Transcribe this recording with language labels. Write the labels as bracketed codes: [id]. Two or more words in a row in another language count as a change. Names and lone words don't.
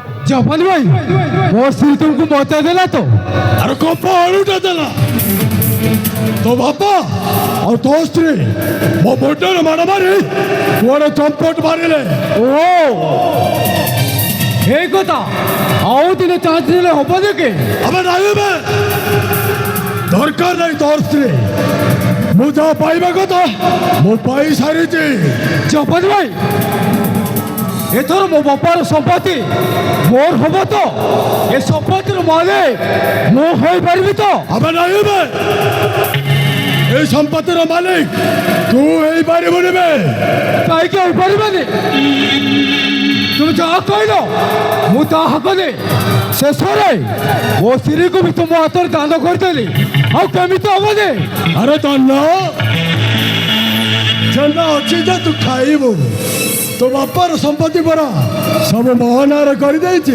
[or] ଜପାନି ଭାଇ ମୋ ସ୍ତ୍ରୀ ତୁମକୁ ମତେ ଦେଲା ତ ଆରେ କମ୍ପ ଆଳୁଟା ଦେଲା ତୋ ବାପା ଆଉ ତୋ ସ୍ତ୍ରୀ ମୋ ମୁଣ୍ଡରେ ମାଡ଼ ମାରି କୁଆଡ଼େ ଚମ୍ପଟ ମାରିଲେ। ଓ ଏଇ କଥା ଆଉ ଦିନେ ଚାନ୍ସ ଦେଲେ ହବ ଯେ କି ଆମେ ରହିବେ ଦରକାର ନାହିଁ ତୋର ସ୍ତ୍ରୀ ମୁଁ ଯାହା ପାଇବା କଥା ମୁଁ ପାଇ ସାରିଛି। ଜପାନି ଭାଇ ଏଥର ମୋ ବାପାର ସମ୍ପତ୍ତି ମୋର ହବ ତ ଏ ସମ୍ପତ୍ତିର ମାଲିକ ମୁଁ ହୋଇପାରିବି ତ ଆମେ ରହିବେ ଏଇ ସମ୍ପତ୍ତିର ମାଲିକ ତୁଇ ହେଇପାରିବୁନି ବେ। କାହିଁକି ହୋଇପାରିବନି তুমি ଯାହା କହିଲ ମୁଁ ତାହା କଲି ଶେଷରେ ମୋ ସ୍ତ୍ରୀକୁ ବି ତୁମ ହାତରେ ଦାନ କରିଦେଲି ଆଉ କେମିତି ହବନି ଆରେ ଧନ ଜେନା ଅଛି ଯେ ତୁ ଖାଇବୁ ତୋ ବାପାର ସମ୍ପତ୍ତି ପରା ସବୁ ମୋ ନାଁରେ କରିଦେଇଛି।